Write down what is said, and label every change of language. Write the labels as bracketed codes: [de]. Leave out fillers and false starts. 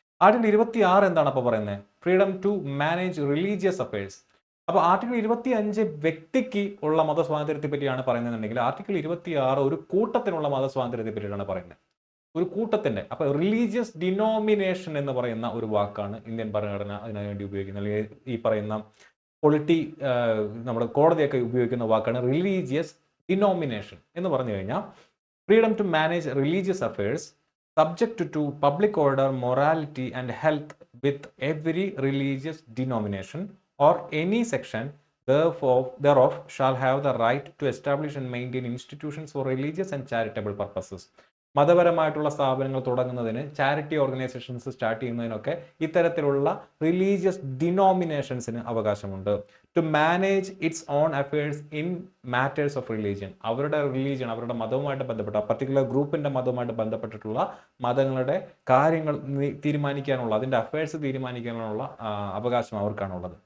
[ml] Article 26 എന്താണ് അപ്പോൾ പറയുന്നത്? [en] Freedom to manage religious affairs. [ml] അപ്പോൾ ആർട്ടിക്കിൾ 25 വ്യക്തിക്ക് ഉള്ള മതസ്വാതന്ത്ര്യത്തെ പറ്റിയാണ് പറയുന്നതെന്നുണ്ടെങ്കിൽ ആർട്ടിക്കിൾ 26 ഒരു കൂട്ടത്തിനുള്ള മതസ്വാതന്ത്ര്യത്തെ പറ്റിയാണ് പറയുന്നത്. ഒരു കൂട്ടത്തിന്റെ. അപ്പോൾ റിലീജിയസ് ഡിനോമിനേഷൻ എന്ന് പറയുന്ന ഒരു വാക്കാണ് ഇന്ത്യൻ ഭരണഘടന അതിനുവേണ്ടി ഉപയോഗിക്കുന്നത്. അല്ലെങ്കിൽ ഈ പറയുന്ന പൊളിറ്റി നമ്മുടെ കോടതിയൊക്കെ ഉപയോഗിക്കുന്ന വാക്കാണ് റിലീജിയസ് ഡിനോമിനേഷൻ എന്ന് പറഞ്ഞു കഴിഞ്ഞാൽ [en] Freedom to manage religious affairs subject to public order, morality and health with every religious denomination or any section thereof shall have the right to establish and maintain institutions for religious and charitable purposes. [ml] മതപരമായിട്ടുള്ള സ്ഥാപനങ്ങൾ തുടങ്ങുന്നതിന്, charity organisations start ചെയ്യുന്നതിനൊക്കെ ഇത്തരത്തിലുള്ള religious ഡിനോമിനേഷൻസിന് അവകാശമുണ്ട്. [en] to manage its own affairs in matters of religion, [ml] അവരുടെ religion, അവരുടെ മതവുമായിട്ട് ബന്ധപ്പെട്ട particular ഗ്രൂപ്പിന്റെ മതവുമായിട്ട് ബന്ധപ്പെട്ടിട്ടുള്ള മതങ്ങളുടെ കാര്യങ്ങൾ തീരുമാനിക്കാനുള്ള, അതിന്റെ അഫയേഴ്സ് തീരുമാനിക്കാനുള്ള അവകാശം അവർക്കാണുള്ളത്.